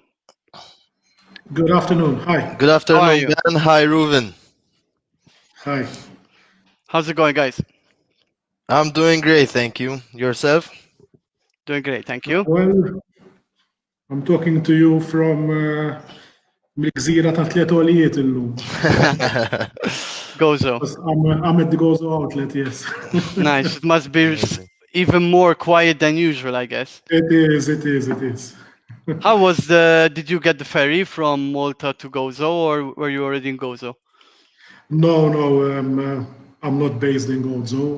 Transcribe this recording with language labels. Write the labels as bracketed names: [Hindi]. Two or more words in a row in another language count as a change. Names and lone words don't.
[English] Good afternoon. Hi. Good How are afternoon, you? Ben. Hi, Rouvin. Hi. How's it going, guys? I'm doing great, thank you. Yourself? Doing great, thank you. Well, I'm talking to you from [Maltese] mill-gżira ta' tliet għolijiet illum. [English] Gozo. I'm at the Gozo outlet, yes. Nice. It must be Amazing. even more quiet than usual, I guess. It is. How was did you get the ferry from Malta to Gozo, or were you already in Gozo? No, I'm not based in Gozo.